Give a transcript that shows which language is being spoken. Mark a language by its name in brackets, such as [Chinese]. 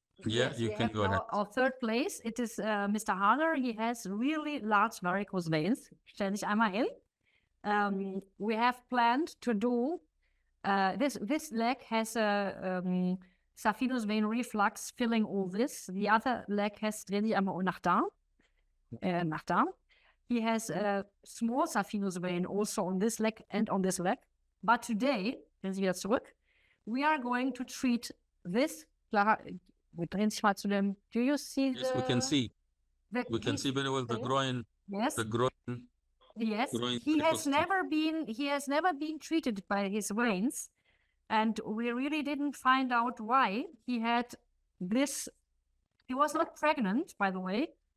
[English] Yeah, you can go ahead. Our third place, it is Mr. Harder. He has really large varicose veins. [German] Stell dich einmal hin. [English] We have planned to do, this leg has a saphenous vein reflux filling all this. The other leg has, [German] dreh dich einmal nach da. Nach da. [English] He has a small saphenous vein also on this leg and on this leg. But today, [German] drehen Sie wieder zurück, [English] we are going to treat this. [German] Wir drehen sich mal zu dem. [English] Do you see? Yes, we can see. We can see very well the groin. Yes. The groin. Yes. Groin He has never been treated by his veins, and we really didn't find out why he had this. He was not pregnant, by the way.